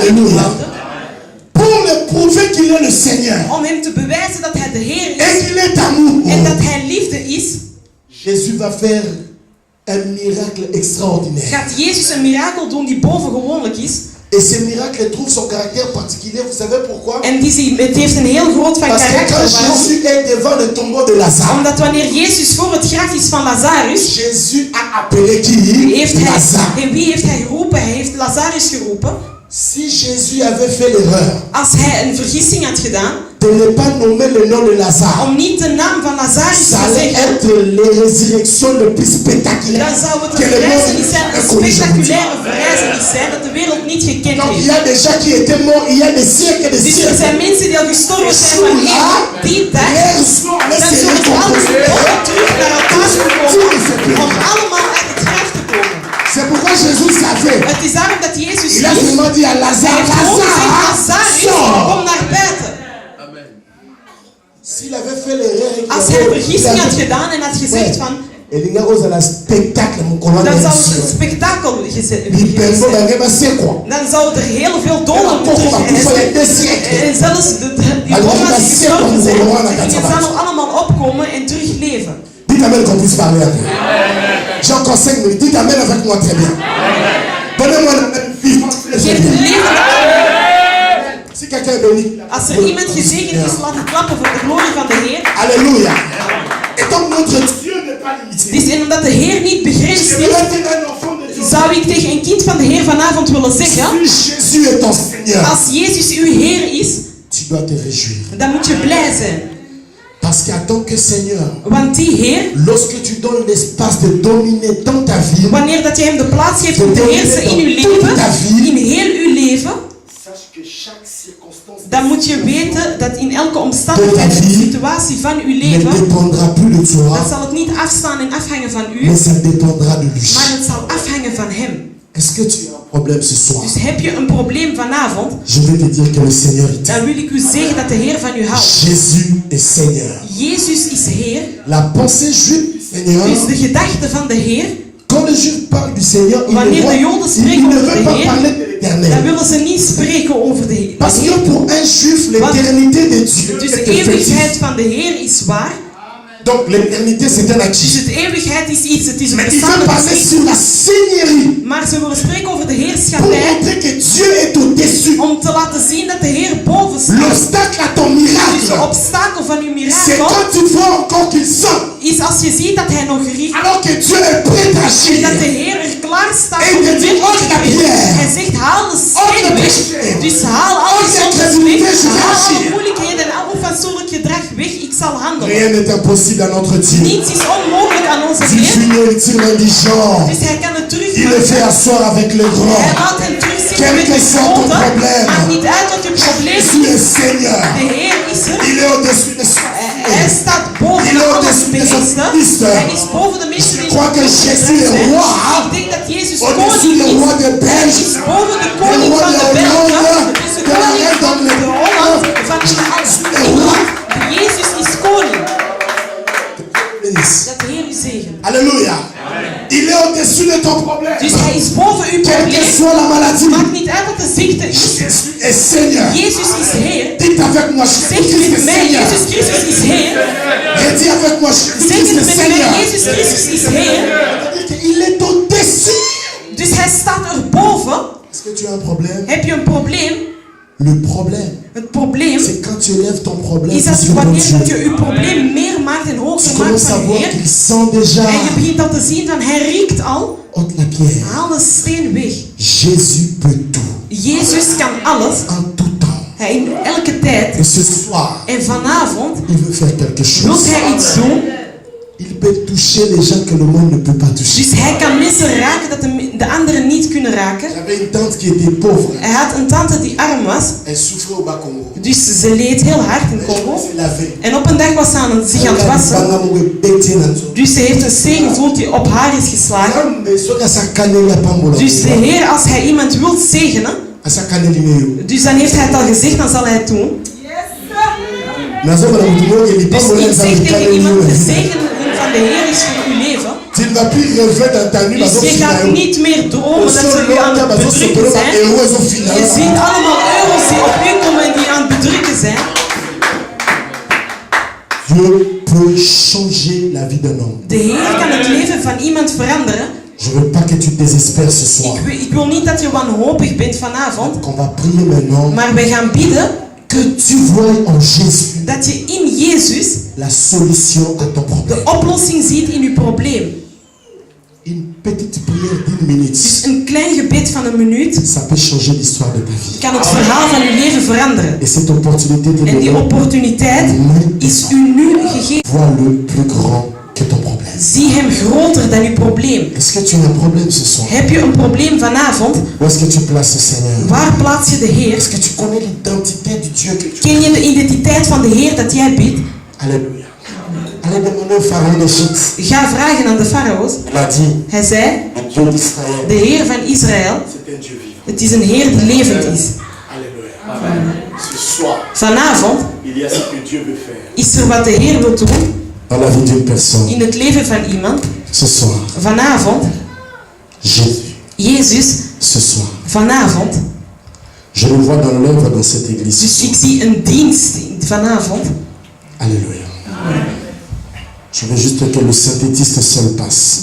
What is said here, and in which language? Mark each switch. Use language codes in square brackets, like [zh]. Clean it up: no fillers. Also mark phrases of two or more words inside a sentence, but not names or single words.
[nl] Halleluja. houden. [fr] Pour le prouver qu'il est le Seigneur [nl] Om hem te bewijzen dat hij de Heer [fr] et [nl] is [fr] qu'il est amour, [nl] en dat hij liefde is, [fr] Jésus va faire un miracle extraordinaire. [nl] gaat Jezus een mirakel doen die bovengewoonlijk is. [fr] Et ce miracle trouve son caractère particulier. Vous savez pourquoi? [nl] En het heeft een heel groot van [fr] Parce que [nl] karakter. [fr] quand [nl] Waarom? [fr] Jésus est devant le tombeau de Lazare, [nl] Omdat wanneer Jezus voor het graf is van Lazarus, [fr] Jésus a appelé qui? Lazare. [nl] wie heeft hij geroepen? Hij heeft Lazarus geroepen. [fr] Si Jésus avait fait l'erreur [nl] Als hij een vergissing had gedaan, [fr] de ne pas nommer le nom de Lazare, [nl] om niet de naam van Lazarus [fr] ça [nl] te [fr] allait [nl] zeggen, [fr] être les résurrections le plus spectaculaires [nl] dan zou het [fr] que [nl] een [fr] le [nl] verrijzenis zijn, [fr] monde [nl] een [fr] ait connu. [nl] spectaculaire verrijzenis zijn dat de wereld niet gekend [fr] Donc il y [nl] heeft. [fr] a des gens qui étaient morts il y a des siècles et des [nl] Dus er [fr] siècles. [nl] zijn mensen die al gestorven zijn van die tijd. [fr] Leurs noms allaient [nl] Dan [fr] se [nl] zullen ze alles [fr] recomposer. [nl] terug naar elkaar komen om allemaal uit het graf te komen. [fr] C'est pourquoi Jésus savait. [nl] Het is daarom dat Jezus [fr] Il a [nl] wist. [fr] seulement dit à [nl] Hij [fr] Lazare, [nl] heeft gewoon gezegd, [fr] Lazare, [nl] Lazarus, [fr] sors. [nl] kom naar buiten. [fr] S'il avait fait l'erreur et qu'il [nl] Als hij een [fr] avait- [nl] vergissing had gedaan en had gezegd van, [fr] Et les gars, vous avez un spectacle, mon colonel. [nl] dan zou het een spektakel geweest [fr] Il [nl] zijn. [fr] c'est quoi? [nl] Dan zou er heel veel doden En terug [fr] encore, il fallait des siècles. [nl] en zelfs die [fr] Alors, [nl] doden [fr] il va [nl] die zeker gestorven zijn, gewoon naar die het gingen sabbat. dan allemaal opkomen en terug leven. [fr] Dites Amen qu'on puisse parler un peu. J'ai encore 5 minutes. Dites Amen avec moi très bien. Donnez-moi le même vivant. [nl] Geef het leven. [fr] Si quelqu'un est béni. [nl] Als er iemand gezegend is, laat het klappen voor de glorie van de Heer. [fr] Alléluia. Et donc notre Dieu n'est pas limité. [nl] Dus en omdat de Heer niet begrensd [fr] Je [nl] is, [fr] vais dire à un enfant de Dieu. [nl] zou ik tegen een kind van de Heer vanavond willen zeggen, [fr] Si Jésus est ton Seigneur, [nl] als Jezus uw Heer is, [fr] tu dois te réjouir. [nl] dan moet je blij zijn. [fr] Parce qu'en tant que Seigneur, [nl] Want die Heer, [fr] lorsque tu donnes l'espace de dominer dans ta vie, [nl] wanneer dat je hem de plaats geeft om te heersen in uw leven, in heel uw leven, [fr] sache que chaque circonstance [nl] dan moet je weten dat in elke omstandigheid en situatie van uw [fr] ne [nl] leven, [fr] dépendra plus de toi, [nl] dan zal het niet afstaan en afhangen van u, [fr] mais ça dépendra de lui. [nl] maar het zal afhangen van hem. [fr] Est-ce que tu as un problème ce soir? [nl] Dus heb je een probleem vanavond, [fr] Je vais te dire que le Seigneur est [nl] dan wil ik u zeggen dat de Heer van u houdt. [fr] Jésus est Seigneur. [nl] Jezus is Heer, [fr] La pensée juive du Seigneur, [nl] dus de gedachte van de Heer, [fr] quand les Juifs parlent du Seigneur, ils [nl] wanneer de [fr] ne [nl] Joden [fr] veulent [nl] spreken over de [fr] pas [nl] Heer, [fr] parler de [nl] dan [fr] l'éternel. [nl] willen ze niet spreken over de [fr] Parce [nl] Heer. [fr] que pour un Juif, l'éternité de Dieu [nl] Dus [fr] est [nl] de [fr] effective. [nl] eeuwigheid van de Heer is waar. [fr] Donc l'éternité c'est un [nl] Dus [fr] acquis. [nl] de eeuwigheid is iets, het is een [fr] Mais il veut [nl] bestaande [fr] parler [nl] beslissing. [fr] sur la seigneurie [nl] Maar ze willen spreken over de [fr] pour [nl] heerschappij, [fr] montrer que Dieu est au-dessus. [nl] om te laten zien dat de Heer boven staat. [fr] L'obstacle à ton [nl] Dus [fr] miracle, [nl] de obstakel van uw [fr] c'est [nl] mirakel [fr] quand tu vois encore qu'il sent, [nl] is als je ziet dat hij nog gericht [fr] alors que Dieu est prêt à [nl] en [fr] agir. [nl] dat de Heer er klaar staat En om [fr] je [nl] de [fr] dit, [nl] werk [fr] oh, [nl] te [fr] la [nl] doen. [fr] pierre. [nl] Hij zegt haal de [fr] Oh, [nl] steen [fr] le [nl] weg. [fr] péché. [nl] Dus haal alles [fr] Oh, [nl] zondes [fr] incrédulité, [nl] weg. [fr] je vais [nl] Haal alle [fr] agir. [nl] moeilijkheden en al onfatsoenlijk gedrag weg. Ik zal handelen. [fr] Rien n'est impossible à notre Dieu. [nl] Niets is onmogelijk aan onze [fr] Du [nl] Heer. [fr] junior, il tire l'indigent. [nl] Dus hij kan het [fr] Il le [nl] terugmaken. [fr] fait asseoir avec les [nl] Hij [fr] grands. [nl] laat hem terugzitten [fr] Quel [nl] met [fr] que [nl] de [fr] soit ton [nl] grote. [fr] problème. [nl] Maakt niet uit wat je probleem [fr] Jésus [nl] is. [fr] est Seigneur. [nl] De Heer is er. [fr] Il est au-dessus de soi. [nl] Hij staat boven [fr] Il est [nl] alle [fr] au-dessus des [nl] beesten. [fr] autistes. [nl] Hij is boven de mensen [fr] Je [nl] die [fr] crois que Jésus est roi. [nl] Ik denk dat Jezus [fr] Au-dessus [nl] koning [fr] des [nl] is. [fr] rois de [nl] Hij [fr] Belge. [nl] is boven de [fr] Le [nl] koning [fr] roi [nl] van [fr] de [nl] de Belgen. [fr] Hollande. [nl] Het is de [fr] De la [nl] koning [fr] reine [nl] van de Holland. Van de [fr] Le roi. [nl] Jezus is koning. [fr] Bénisse. [nl] Dat de Heer u zegenen. [fr] Alléluia. Il est au-dessus de ton problème. [nl] Dus hij is boven uw [fr] Quelle que [nl] probleem. [fr] soit la maladie. [nl] Maakt niet uit wat de ziekte is. [fr] Jésus est Seigneur. [nl] Jezus is Heer. [fr] Dites avec moi, [nl] Zeg [fr] Jésus [nl] met [fr] est [nl] mij, [fr] Seigneur. [nl] Jezus Christus is Heer. [fr] Redis avec moi, Jésus [nl] Zeg het [fr] est [nl] met mij, [fr] Seigneur. [nl] Jezus Christus is Heer. [fr] Il est au-dessus. [nl] Dus hij staat erboven. [fr] Est-ce que tu as un problème? [nl] Heb je een probleem? [fr] Le problème, [nl] Het probleem [fr] c'est quand tu élèves ton problème [nl] is dat [fr] sur ton [nl] wanneer dat [fr] Dieu. [nl] je je probleem meer maakt en [fr] Tu [nl] hoger maakt [fr] commences à [nl] van de [fr] voir [nl] Heer. [fr] qu'il sent déjà. [nl] En je begint dat te zien van hij riekt al. [fr] Ôte la pierre. [nl] Haal de steen weg. [fr] Jésus peut tout. [nl] Jezus kan alles. [fr] En tout temps. [nl] Hij in elke tijd. [fr] Et ce soir, [nl] En vanavond [fr] il veut faire quelque [nl] wil [fr] chose. [nl] hij iets doen. [fr] Il peut toucher les gens que le monde ne peut pas toucher. [nl] Dus hij kan mensen raken dat de anderen niet kunnen raken. [fr] J'avais une tante qui était pauvre. [nl] Hij had een tante die arm was. [fr] Elle souffrait au Bas-Congo. [nl] Dus ze leed heel hard in Congo. [fr] Elle se lavait. [nl] En op een dag was ze zich aan het wassen. Dus ze heeft een steen gevoeld die op haar is geslagen. Dus de Heer, als hij iemand wil zegenen, dus dan heeft hij het al gezegd, dan zal hij het doen. Dus ik zeg tegen iemand, de zegen van de Heer is voor uw leven. Dus je gaat niet meer dromen dat ze u aan het bedrukken zijn. Je ziet allemaal euro's die op u komen en die aan het bedrukken zijn. [fr] Dieu peut changer la vie d'un homme. [nl] De Heer kan het leven van iemand veranderen. [fr] Je veux pas que tu te désespères ce soir. [nl] Ik wil niet dat je wanhopig bent vanavond. [fr] Qu'on va prier maintenant. [nl] Maar wij gaan bidden [fr] Que tu vois en Jésus [nl] dat je in Jezus [fr] la solution à ton problème. [nl] de oplossing ziet in je probleem. [fr] Une petite prière d'1 minute. [nl] Dus een klein gebed van een minuut [fr] Ça peut changer l'histoire de ta vie. [nl] kan het verhaal van je leven veranderen. [fr] Et cette opportunité te [nl] En die [fr] donne. [nl] opportuniteit is u nu gegeven. [fr] Vois le plus grand que ton problème. [nl] Zie hem groter dan uw probleem. [fr] Est-ce que tu as un problème ce soir? [nl] Heb je een probleem vanavond? [fr] Où est-ce que tu places le Seigneur? [nl] Waar plaats je de Heer? [fr] Est-ce que tu connais l'identité du Dieu que tu [nl] Ken je de identiteit van de Heer dat jij bidt? [fr] Alléluia. Allez demander au pharaon d'Égypte. [nl] Ga vragen aan de farao's. [fr] Il a dit, [nl] Hij zei, [fr] le Dieu d'Israël, [nl] de Heer van Israël, [fr] c'est un Dieu vivant. [nl] het is een Heer die levend is. [fr] Alléluia. Ce soir, [nl] Vanavond [fr] il y a ce que Dieu veut faire [nl] is er wat de Heer wil doen [fr] dans la vie d'une personne. [nl] in het leven van iemand. [fr] Ce soir, [nl] Vanavond, [fr] Jésus. [nl] Jezus, [fr] Ce soir, [nl] vanavond. [fr] je le vois dans l'œuvre dans cette église. [nl] Dus ik zie een dienst vanavond. [fr] Alléluia. Je veux juste que le synthétiste seul passe.